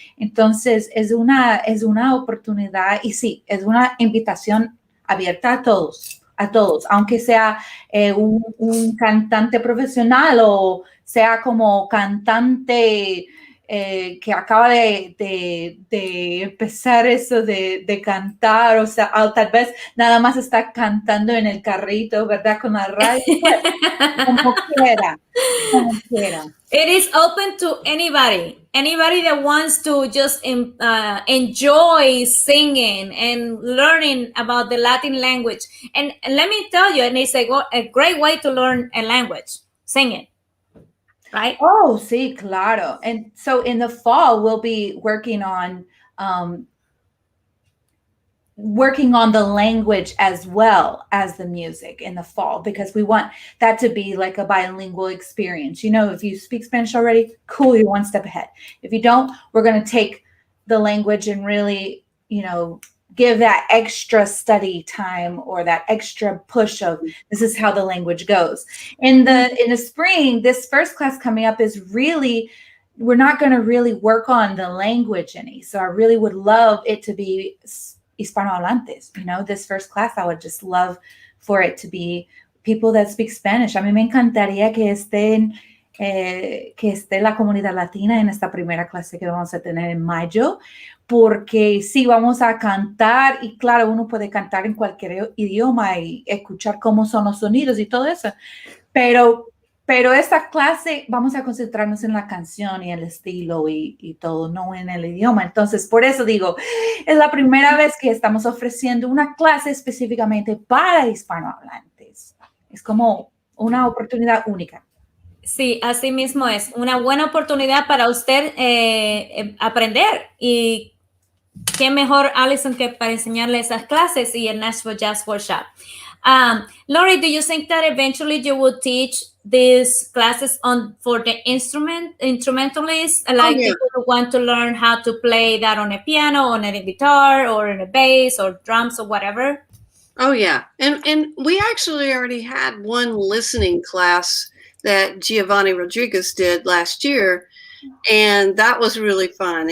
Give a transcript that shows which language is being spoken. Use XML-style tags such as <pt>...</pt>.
<es>Entonces, es una oportunidad y sí, es una invitación abierta a todos, aunque sea un cantante profesional o sea como cantante que acaba de empezar eso de cantar, o sea, o tal vez nada más está cantando en el carrito, ¿verdad? Con la radio, como quiera.</es> <en>It is open to anybody that wants to just enjoy singing and learning about the Latin language. And let me tell you, and it's a great way to learn a language, singing, right?</en> <es>Oh, sí, claro.</es> <en>And so in the fall, we'll be working on the language as well as the music in the fall, because we want that to be like a bilingual experience. You know, if you speak Spanish already, cool, you're one step ahead. If you don't, we're going to take the language and really, you know, give that extra study time or that extra push of this is how the language goes. In the spring, this first class coming up is really, we're not going to really work on the language any. So I really would love it to be Hispanohablantes, you know, this first class, I would just love for it to be people that speak Spanish.</en> <es>A mí me encantaría que esté la comunidad latina en esta primera clase que vamos a tener en mayo, porque sí, vamos a cantar y claro, uno puede cantar en cualquier idioma y escuchar cómo son los sonidos y todo eso, pero esta clase vamos a concentrarnos en la canción y el estilo y todo, no en el idioma. Entonces, por eso digo, es la primera vez que estamos ofreciendo una clase específicamente para hispanohablantes. Es como una oportunidad única. Sí, así mismo es. Una buena oportunidad para usted aprender. Y qué mejor, Allison, que para enseñarle esas clases y el Nashville Jazz Workshop.</es> <en>Lori, do you think that eventually you will teach these classes for the instrumentalists, like people who want to learn how to play that on a piano, on a guitar, or on a bass, or drums, or whatever? Oh yeah, and we actually already had one listening class that Giovanni Rodriguez did last year, and that was really fun.</en>